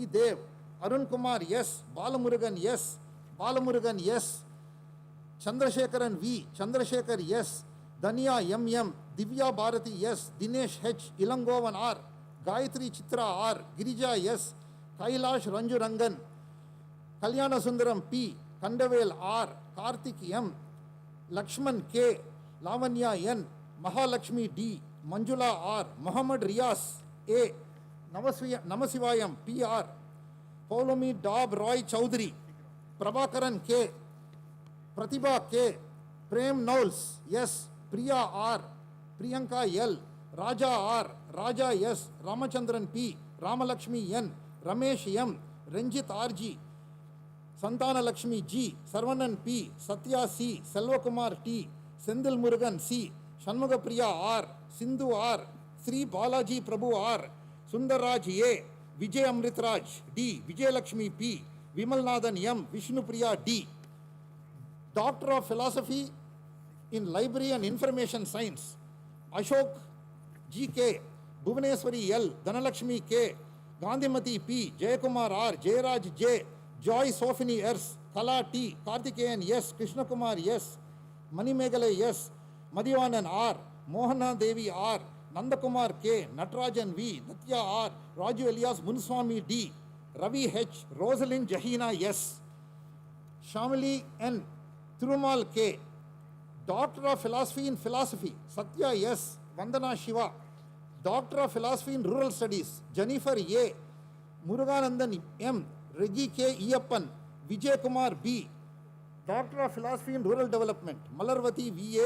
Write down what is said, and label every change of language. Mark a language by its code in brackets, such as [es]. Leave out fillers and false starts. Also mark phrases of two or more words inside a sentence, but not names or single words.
[en] Dev, Arun Kumar S, Balamurugan S, Balamurugan S, Chandrasekharan V, Chandrasekhar S, Danya MM, Divya Bharati S, Dinesh H, Ilangovan R, Gayatri Chitra R, Girija S, Kailash Ranjurangan, Kalyana Sundaram P, Kandavel R, Karthik M, Lakshman K, Lavanya N, Mahalakshmi D, Manjula R, Muhammad Riaz A, Namasivayam PR, Paulomi Dab Roy Chowdhury, Prabhakaran K, Pratibha K, Prem Knowles S, Priya R, Priyanka L, Raja R, Raja S, Ramachandran P, Ramalakshmi N, Ramesh M, Ranjit RG, Santana Lakshmi G, Sarvanan P, Satya C, Selvakumar T, Sendil Murugan C, Shanmuga Priya R, Sindhu R, Sri Balaji Prabhu R, Sundarraj A, Vijay Amritraj D, Vijay Lakshmi P, Vimalnathan M, Vishnu Priya D, Doctor of Philosophy in Library and Information Science, Ashok GK, Bhuvaneswari L, Dhanalakshmi K, Gandhimati P, Jayakumar R, Jayaraj J, Joy Sophini S, Kala T, Karthikeyan S, Krishna Kumar S, Manimegale S, Madhivanan R, Mohana Devi R, Nandakumar K, Natarajan V, Natya R, Raju Elias Munswami D, Ravi H, Rosalind Jahina S, Shamali N, Thirumal K, Doctor of Philosophy in Philosophy, Satya S, Vandana Shiva, Doctor of Philosophy in Rural Studies, Jennifer A, Muruganandan M, Regi K. Iyappan, Vijay Kumar B, Doctor of Philosophy in Rural Development, Malarvati V.